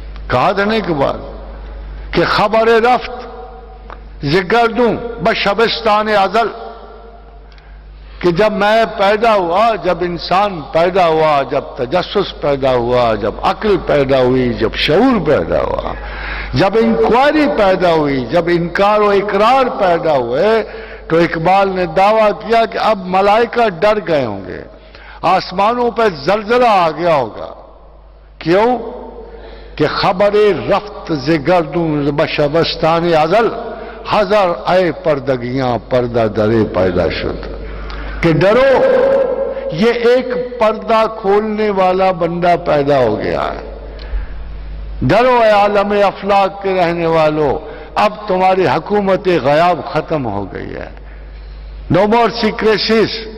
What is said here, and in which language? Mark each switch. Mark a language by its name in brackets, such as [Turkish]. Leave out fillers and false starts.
[Urdu] کہا تھا نا اقبال کہ [Persian] خبر رفت زگردوں بشبستان ازل، [Urdu] کہ جب میں پیدا ہوا، جب انسان پیدا ہوا، جب تجسس پیدا ہوا، جب عقل پیدا ہوئی، جب شعور پیدا ہوا، جب انکوائری پیدا ہوئی، جب انکار و اقرار پیدا ہوئے، تو اقبال نے دعویٰ کیا کہ اب ملائکہ ڈر گئے ہوں گے، آسمانوں پہ زلزلہ آ گیا ہوگا. [Persian] کیوں؟ کہ خبر رفت زگردوں بشبستان ازل ہزار آئے پردگیاں پردہ درے پیدا شد. [Urdu] کہ ڈرو یہ ایک پردہ کھولنے والا بندہ پیدا ہو گیا ہے. ڈرو اے عالم افلاک کے رہنے والوں، اب تمہاری حکومت غیاب ختم ہو گئی ہے. [English] no more secrecies,